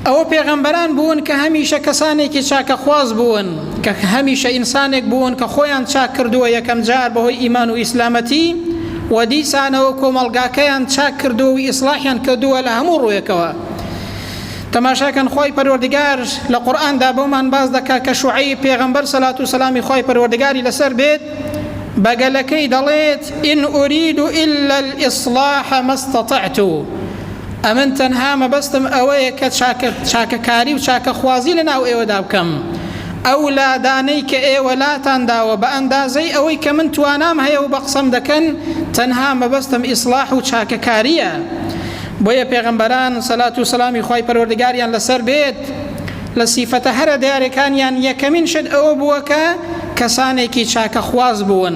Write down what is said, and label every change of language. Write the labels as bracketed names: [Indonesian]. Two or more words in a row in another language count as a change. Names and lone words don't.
[Central Kurdish] ئەوە پێغەمبەران بوون کە هەمیشە کەسانێکی چاکە خواز بوون، کە هەمیشە ئینسانێک بوون کە خۆیان چاک کردووە یەکەم جار بەهۆی ئیمان و ئیسلامەتی، و دیسانەوە کۆمەڵگاکەیان چاک کردووە و ئیسلاحیان کردووە لە هەموو ڕوویەکەوە. تەماشاکەن خۆی پەروەردگار لە قورئاندا بۆمان باز دەکات کە شوعەیب پێغەمبەر سەلات و سەلامی خۆی پەروەردگاری لەسەر بێت بەگەلەکەی دەڵێت [Arabic] ئین ئورید إلا الإصلاح ما استطعت، [Central Kurdish] ئەمن تەنها مەبەستم ئەوەیە کە چاکەکاری و چاکەخوازی لەناو ئێوەدا بکەم، ئەو لادانەی کە ئێوە لاتان داوە بە ئەندازەی ئەوەی کە من توانام هەیە و بە قسەم دەکەن تەنها مەبەستم ئیسلاح و چاکەکاریە. بۆیە پێغەمبەران سەلات و سەلامی خۆی پەروەردگاریان لەسەر بێت لە سیفەتە هەرە دیارەکانیان یەکەمین شت ئەوە بووە کە کەسانێکی چاکەخواز بوون.